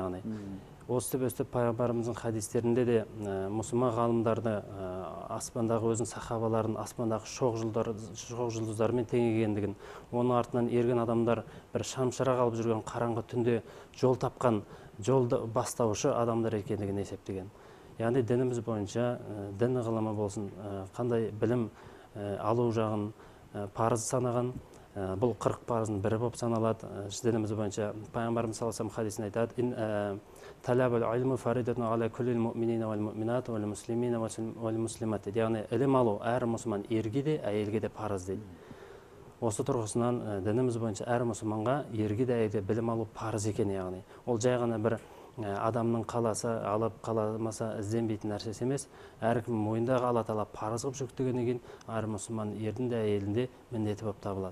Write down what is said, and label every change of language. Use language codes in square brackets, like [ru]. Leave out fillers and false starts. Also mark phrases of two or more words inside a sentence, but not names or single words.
[kk] Яғни осы өстіп пайғамбарымыздың хадистерінде де мұсылман ғалымдарды аспандағы өзінің сахабаларын аспандағы шоқ жұлдыздармен тең екендігін, оның артынан ерген адамдар бір шамшырақ алып жүрген қараңғы түнде жол тапқан, жолды бастаушы адамдар екендігін есептеген. Яғни дініміз бойынша дін ғылымы болсын, қандай білім алу жағын парыз санаған, бұл 40 парыздың бірі болып саналады. Дініміз бойынша пайғамбарымыз [ar] صلى الله عليه [kk] хадисінде айтады: [ar] «طلب العلم فريضة على كل المؤمنين والمؤمنات والمسلمين والمسلمات». [kk] Яғни ілім алу әр мұсылман ерге де, әйелге де парыз дейді. Осы тұрғысынан дініміз бойынша әр мұсылманға ерге де, әйелге білім алу парыз екен. Яғни ол жай ғана бір адамның қаласы алып қаламаса ізденбейтін нәрсесі емес. Әркім мойнындағы Алла тағала парыз қылып жүктегеннен кейін әр мұсылман ердің де әйелдің де міндеті болып табылады.